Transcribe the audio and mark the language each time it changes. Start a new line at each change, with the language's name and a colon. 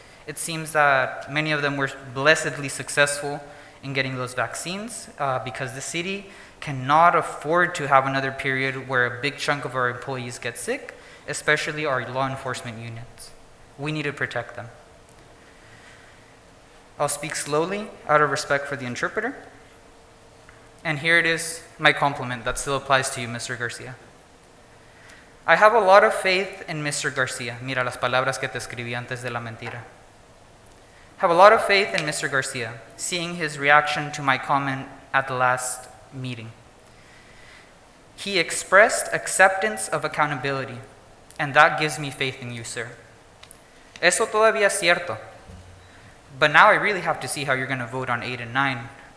English: It seems that many of them were blessedly successful in getting those vaccines because the city cannot afford to have another period where a big chunk of our employees get sick, especially our law enforcement units. We need to protect them. I'll speak slowly out of respect for the interpreter. And here it is, my compliment that still applies to you, Mr. Garcia. I have a lot of faith in Mr. Garcia.
Spanish: Mira las palabras que te escribí antes de la mentira.
English: Have a lot of faith in Mr. Garcia, seeing his reaction to my comment at the last meeting. He expressed acceptance of accountability, and that gives me faith in you, sir.
Spanish: Eso todavía es cierto.
English: But now I really have to see how you're going to vote on 8 and 9.